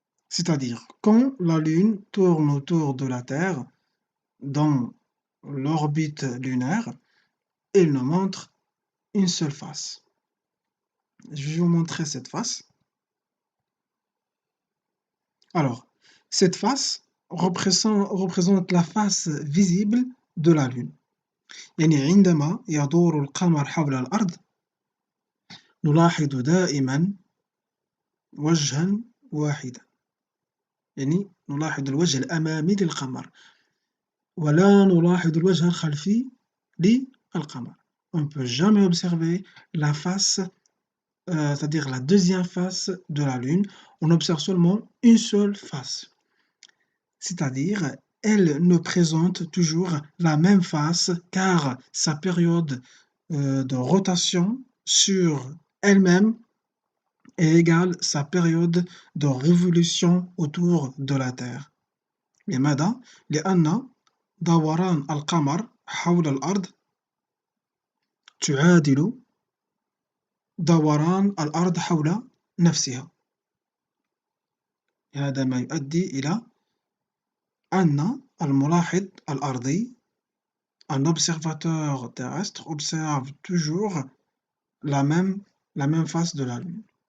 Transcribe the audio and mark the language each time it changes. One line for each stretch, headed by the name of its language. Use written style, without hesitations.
French: C'est-à-dire, quand la Lune tourne autour de la Terre dans l'orbite lunaire, elle ne montre une seule face. Je vais vous montrer cette face. Alors, cette face représente la face visible de la Lune.
Arabic: يعني عندما يدور القمر حول الأرض نلاحظ دائما وجها واحدا، يعني نلاحظ الوجه الأمامي للقمر ولا نلاحظ الوجه الخلفي للقمر.
French: On ne peut jamais observer la face, c'est-à-dire la deuxième face de la Lune. On observe seulement une seule face. C'est-à-dire, elle ne présente toujours la même face car sa période de rotation sur elle-même est égale à sa période de révolution autour de la Terre. لماذا؟ لأن دوران القمر حول الأرض تعادل دوران الأرض حول نفسها.
Arabic: هذا ما يؤدي إلى أن الملاحظ الأرضي
French: un observateur terrestre observe toujours la même face de la Lune.